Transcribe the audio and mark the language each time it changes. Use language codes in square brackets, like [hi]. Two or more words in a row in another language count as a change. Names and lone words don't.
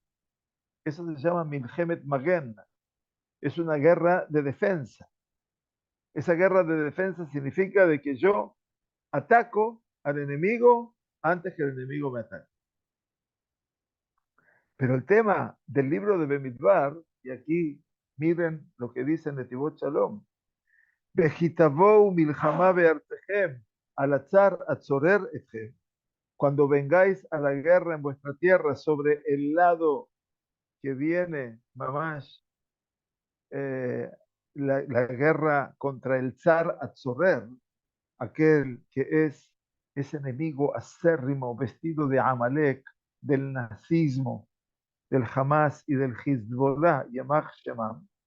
[es] Eso se llama [he] מלחמת מגן. [es] Es una guerra de defensa. Esa guerra de defensa significa de que yo ataco al enemigo antes que el enemigo me ataque. Pero el tema del libro de Bemidbar, y aquí miren lo que dice Netivot Shalom, [he] וכי תבואו מלחמה בארצכם, על הצר הצורר אתכם. [es] Cuando vengáis a la guerra en vuestra tierra sobre el lado que viene, mamash, la guerra contra el [he] צר הצורר, [es] aquel que es ese enemigo acérrimo, vestido de Amalek, del nazismo, del Hamas y del Hezbollah, [he] ימח שמם.